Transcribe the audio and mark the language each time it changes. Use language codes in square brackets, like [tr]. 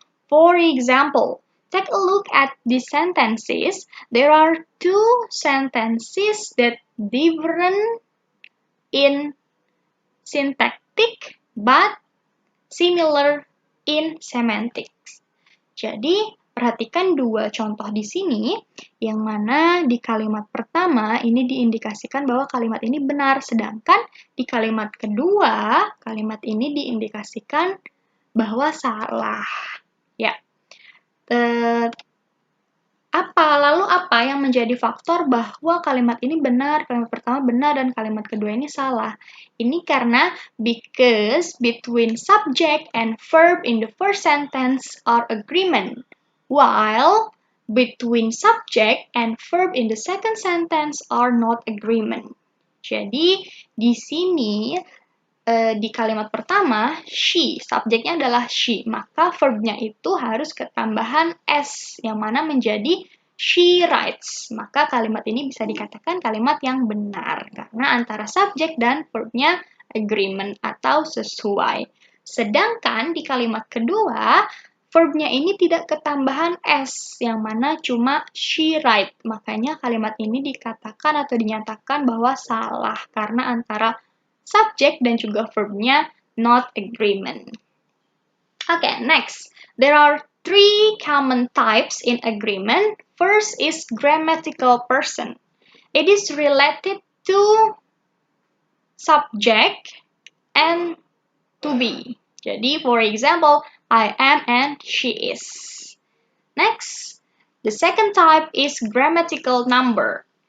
[en] For example, take a look at the sentences. There are 2 sentences that differ in syntactic but similar in semantics. [id] Jadi, perhatikan 2 contoh di sini, yang mana di kalimat pertama ini diindikasikan bahwa kalimat ini benar, sedangkan di kalimat kedua, kalimat ini diindikasikan bahwa salah. Ya. Lalu apa yang menjadi faktor bahwa kalimat ini benar, kalimat pertama benar, dan kalimat kedua ini salah? Ini karena [en] because between subject and verb in the first sentence are agreement, while between subject and verb in the second sentence are not agreement. [id] Jadi, di sini di kalimat pertama, she, subjeknya adalah she, maka verbnya itu harus ketambahan s, yang mana menjadi she writes. Maka kalimat ini bisa dikatakan kalimat yang benar, karena antara subjek dan verbnya agreement atau sesuai. Sedangkan di kalimat kedua, verbnya ini tidak ketambahan s, yang mana cuma she write. Makanya kalimat ini dikatakan atau dinyatakan bahwa salah, karena antara subject dan juga verbnya not agreement. [en] Okay, next. There are 3 common types in agreement. First is grammatical person. It is related to subject and to be. [id] Jadi, [en] for example, I am and she is. Next, the second type is grammatical number.